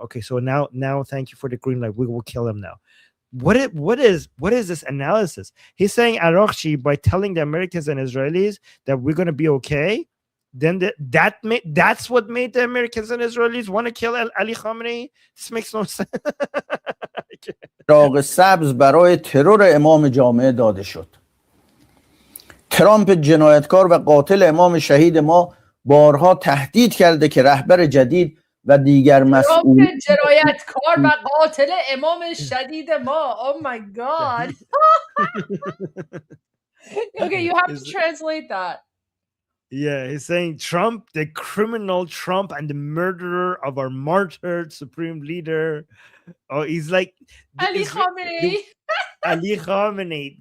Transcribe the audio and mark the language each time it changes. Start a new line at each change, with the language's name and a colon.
English: Okay, so now thank you for the green light. We will kill him now. What is this analysis? He's saying Araghchi, by telling the Americans and Israelis that we're going to be okay, then that's what made the Americans and Israelis want to kill Ali Khamenei. This makes no sense.
Persian: چراغ سبز برای ترور امام جامعه داده شد. ترامپ جنایتکار و قاتل امام شهید ما بارها تهدید کرده که رهبر جدید و دیگر مسئول جنایتکار و قاتل امام شدید ما.
English: Oh my god. Okay, you have to translate that. Yeah, he's saying Trump, the criminal Trump and the murderer of our martyred supreme leader. Oh, he's like Ali Khamenei. Ali Khamenei.